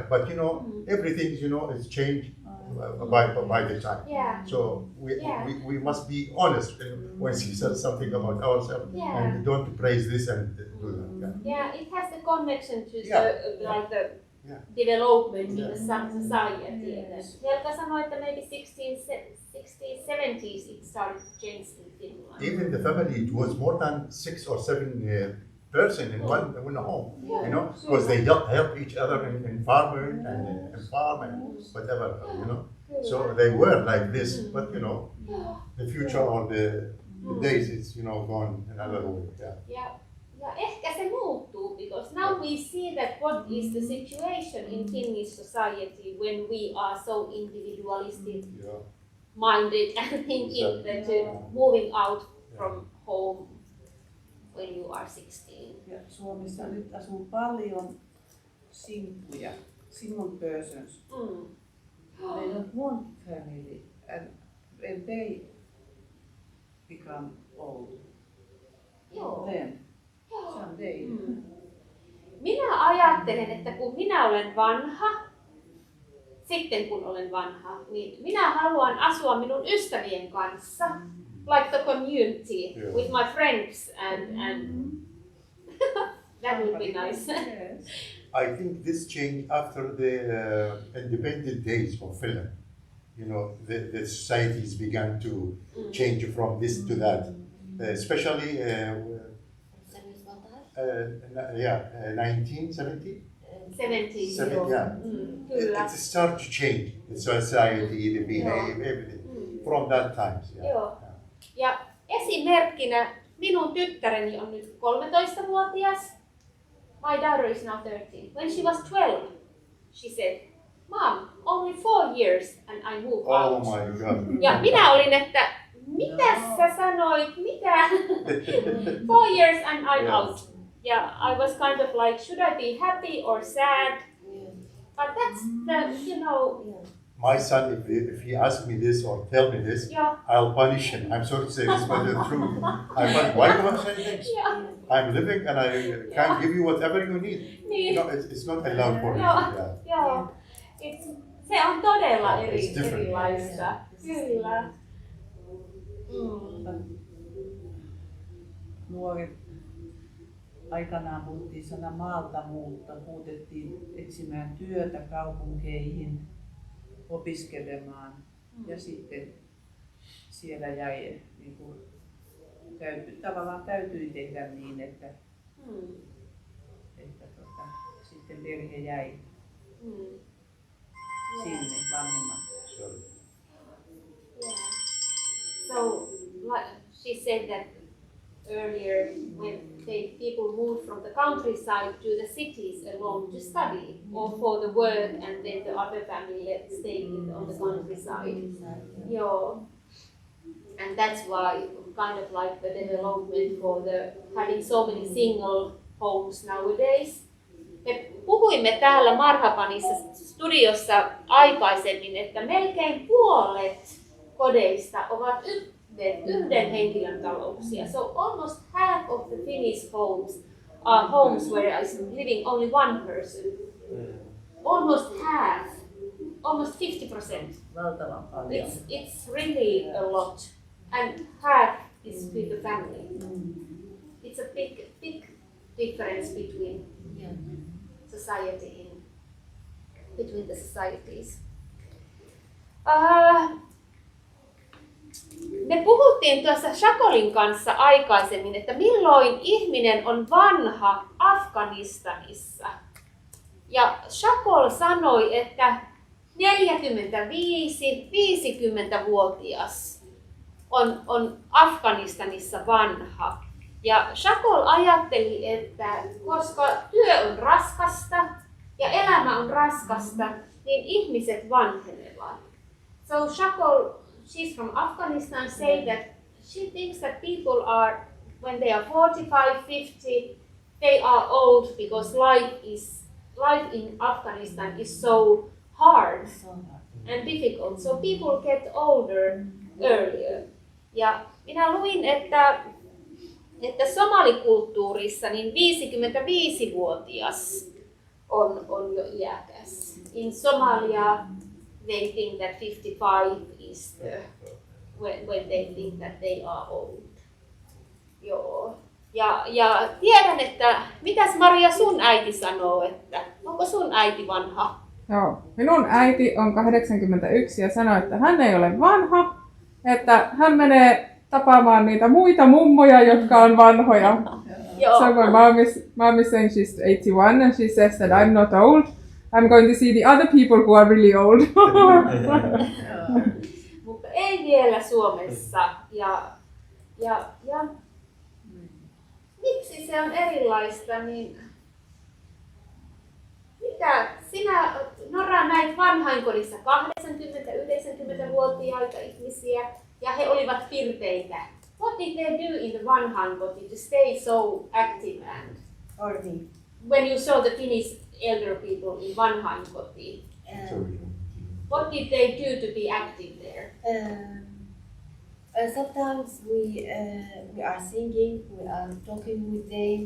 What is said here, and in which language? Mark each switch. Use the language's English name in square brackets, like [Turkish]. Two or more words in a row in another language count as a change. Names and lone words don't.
[English] But everything is changed by the time. Yeah. So we must be honest when she says something about ourselves, and don't praise this and do that. Yeah, it has the connection to the development in the society. [Finnish] Helka sanoi, että [English] maybe 60s, 70s it started to change in Finland. Even the family, it was more than 6 or 7 person in one home, because they help each other in farming and in farm and whatever, So they were like this, but the future or the days, it's gone another way. [Finnish] Ja ehkä se muuttuu, [English] because now we see that what is the situation in Finnish society when we are so individualistic minded and thinking that moving out from home when you are 16. [Finnish] Ja Suomessa nyt asuu paljon simppuja, [English] single persons. They don't want family, and when they become old, then someday. [Finnish] Minä ajattelen, että kun minä olen vanha, sitten kun olen vanha, niin minä haluan asua minun ystävien kanssa, [English] like the community, with my friends, and that would be nice. I think this changed after the independent days of Finland. The societies began to change from this to that, especially 1970. 70s. It started to change the society, the behavior, everything from that time. [Finnish] Ja esimerkkinä minun tyttäreni on nyt 13-vuotias. [English] My daughter is now 13. When she was 12, she said, "Mom, only 4 years and I move out." Oh my God. [Finnish] Ja minä olin, että mitä sä sanoit, mitä? [English] 4 years and I'm out. Yeah, I was kind of like, should I be happy or sad? But that's the, My son, if he asks me this or tell me this, I'll punish him. I'm sorry to say this, but the truth. Why do I say things? I'm living and I can't give you whatever you need. It's not allowed for me. [Finnish] Se on todella erilaista. Kyllä. Nuoret aikanaan puhuttiin sana maalta muutettiin etsimään työtä kaupunkeihin, opiskelemaan ja sitten siellä jäi tavallaan täytyi tehdä niin, että sitten perhe jäi sinne vanhemmat. [English] So, like she said that earlier, when people moved from the countryside to the cities alone to study or for the work, and then the other family stayed on the countryside. [Finnish] Joo. [English] And that's why kind of like the development for the having so many single homes nowadays. [Finnish] Me puhuimme täällä Marhabanissa studiossa aikaisemmin, että melkein puolet kodeista ovat yhden henkilön talouksia. [English] So almost half of the Finnish homes are homes where is living only one person. Almost half, almost 50%. [Finnish] Valtavan paljon. [English] It's really a lot. And half is with the family. It's a big difference between society between the societies. [Finnish] Me puhuttiin tuossa Shakolin kanssa aikaisemmin, että milloin ihminen on vanha Afganistanissa. Ja Shakol sanoi, että 45-50-vuotias on Afganistanissa vanha. Ja Shakol ajatteli, että koska työ on raskasta ja elämä on raskasta, niin ihmiset vanhenevat. [English] So Shakol, she's from Afghanistan, say that she thinks that people are, when they are 45, 50, they are old because life in Afghanistan is so hard and difficult. So people get older earlier. [Finnish] Ja minä luin, että somalikulttuurissa niin 55-vuotias on jo iäkäs. [English] In Somalia they think that 55 is when they think that they are old. [Finnish] Joo. Ja tiedän, että mitäs Maria sun äiti sanoo, että onko sun äiti vanha? Joo, minun äiti on 81 ja sanoi, että hän ei ole vanha, että hän menee tapaamaan niitä muita mummoja, jotka on vanhoja. [English] So my mom is saying she's 81 and she says that I'm not old. I'm going to see the other people who are really old. [Finnish] Mutta ei vielä Suomessa. Ja miksi se on erilaista? Niin mitä sinä, Nora, näit vanhainkodissa 80-90-vuotiaita ihmisiä ja he olivat pirteitä. [English] What did they do in the vanhainkoti to stay so active and when you saw the Finnish elder people in vanhainkoti? What did they do to be active there? Sometimes we are singing, we are talking with them.